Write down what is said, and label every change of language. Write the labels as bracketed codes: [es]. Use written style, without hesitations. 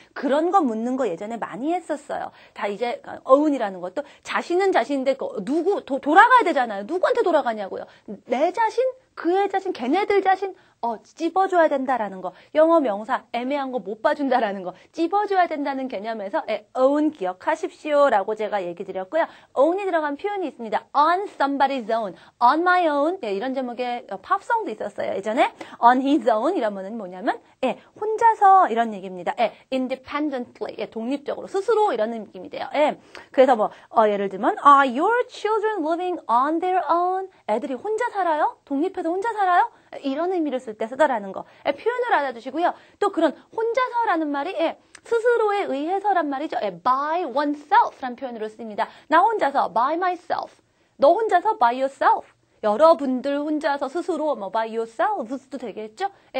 [ko] 그런 거 묻는 거 예전에 많이 했었어요. 다 이제 own이라는 것도 자신은 자신인데 돌아가야 되잖아요. 누구한테 돌아가냐고요. 내 자신? 그의 자신, 걔네들 자신, 찝어줘야 된다라는 거. 영어 명사, 애매한 거 못 봐준다라는 거. 찝어줘야 된다는 개념에서, own 기억하십시오라고 제가 얘기 드렸고요. own이 들어간 표현이 있습니다. [en] on somebody's own, on my own. [ko] 이런 제목의 팝송도 있었어요. 예전에 [en] on his own [ko] 이러면은 뭐냐면, 혼자서 이런 얘기입니다. independently, 독립적으로, 스스로 이런 느낌이 돼요. 그래서 예를 들면, [en] are your children living on their own? [ko] 애들이 혼자 살아요? 독립해서 혼자 살아요? 이런 의미를 쓸 때 쓰더라는 거. 표현을 알아두시고요. 또 그런 혼자서라는 말이 스스로에 의해서란 말이죠. [en] by oneself [ko] 라는 표현으로 씁니다. 나 혼자서 [en] by myself. [ko] 너 혼자서 [en] by yourself. [ko] 여러분들 혼자서 스스로 [en] by yourselves [ko] 도 되겠죠?